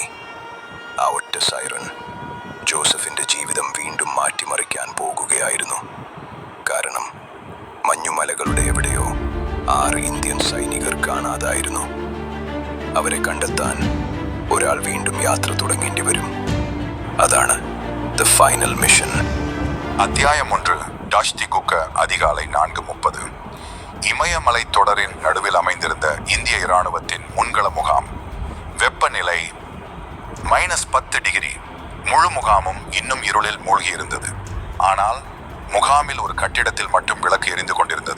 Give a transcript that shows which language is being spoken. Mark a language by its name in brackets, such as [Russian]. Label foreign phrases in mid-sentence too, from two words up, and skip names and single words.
[Malayalam] ആ ഒറ്റ സൈറൻ ജോസഫിൻ്റെ ജീവിതം വീണ്ടും മാറ്റിമറിക്കാൻ പോകുകയായിരുന്നു. കാരണം മഞ്ഞുമലകളുടെ എവിടെയോ 6 ഇന്ത്യൻ സൈനികർ കാണാതായിരുന്നു. അവരെ കണ്ടെത്താൻ ഒരാൾ വീണ്ടും യാത്ര തുടങ്ങേണ്ടി വരും. അതാണ് ദ ഫൈനൽ മിഷൻ. [Tamil] அத்தியாயம் 1. டாஷ் தி குக்க. அதிகாலை 4:30. இமயமலை தொடரின் நடுவில் அமைந்திருந்த இந்திய இராணுவத்தின் முன்கள முகாம். வெப்பநிலை -10 டிகிரி. முழு முகாமும் இன்னும் இருளில் மூழ்கியிருந்தது. ஆனால் முகாமில் ஒரு கட்டிடத்தில் மட்டும் விளக்கு எரிந்து கொண்டிருந்தது.